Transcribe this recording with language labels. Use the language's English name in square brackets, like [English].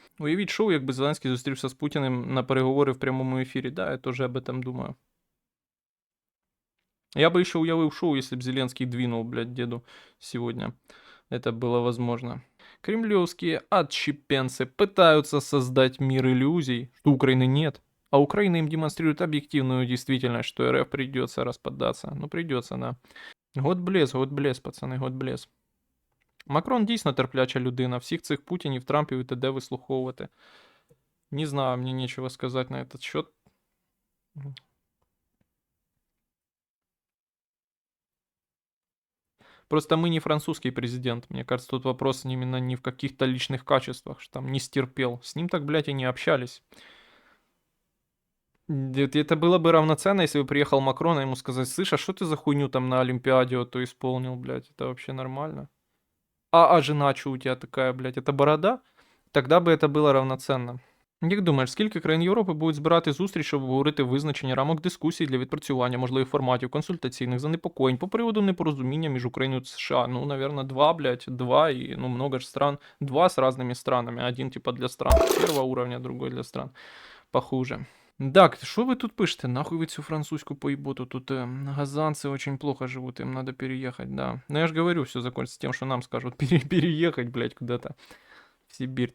[Ukrainian] Уявіть шоу, якби Зеленський зустрівся з Путіним на переговори в прямому ефірі, [Russian] да, я тоже об этом думаю. Я бы еще уявил шоу, если бы Зеленский двинул, блядь, деду сегодня. Это было возможно. Кремлевские отщепенцы пытаются создать мир иллюзий, что Украины нет. А Украина им демонстрирует объективную действительность, что РФ придется распадаться. Ну, придется, да. [English] God bless, пацани, God bless. [Ukrainian] Макрон дійсно терпляча людина. Всіх цих Путінів, Трампів і т.д. вислуховувати. [Russian] Не знаю, мне нечего сказать на этот счет. Просто мы не французский президент. Мне кажется, тут вопрос именно не в каких-то личных качествах, что там не стерпел. С ним так, блядь, и не общались. Это было бы равноценно, если бы приехал Макрон, и ему сказать, слышь, а что ты за хуйню там на Олимпиаде вот то исполнил, блядь, это вообще нормально? А жена что у тебя такая, блядь, это борода? Тогда бы это было равноценно. [Ukrainian] Як думаєш, скільки країн Європи будуть збирати зустріч, щоб обговорити визначення рамок дискусій для відпрацювання можливих форматів, консультаційних занепокоєнь по приводу непорозуміння між Україною та США? [Russian] Ну, наверное, 2, блядь, 2 и, ну, много же стран. 2 с разными странами. Один, типа, для стран первого уровня, другой для стран похуже. Так, что вы тут пишете? Нахуй вы всю французскую поеботу? Тут газанцы очень плохо живут, им надо переехать, да. Но я же говорю, все закончится тем, что нам скажут переехать, блядь, куда-то. Сибирь.